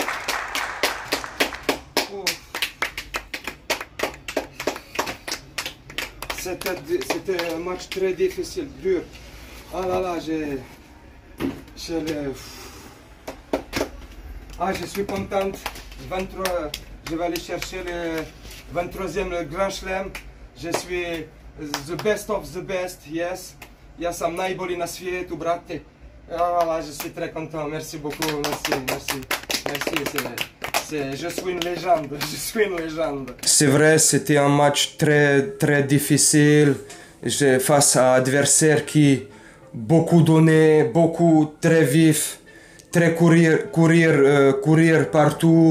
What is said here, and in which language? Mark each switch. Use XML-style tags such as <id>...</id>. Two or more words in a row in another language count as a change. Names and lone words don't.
<fr>C'était un match très difficile, dur. Ah là là, je suis contente. 23, je vais aller chercher le 23e le Grand Chelem. Je suis</fr> <en>the best of the best, yes.</en> <hr>Ja sam najbolji na svijetu, brate.</hr> <fr>Ah là, je suis très content. Merci beaucoup, merci. Je suis une légende, C'est vrai, c'était un match très difficile. Face à un adversaire qui beaucoup donné, beaucoup très vif, très courir partout.</fr>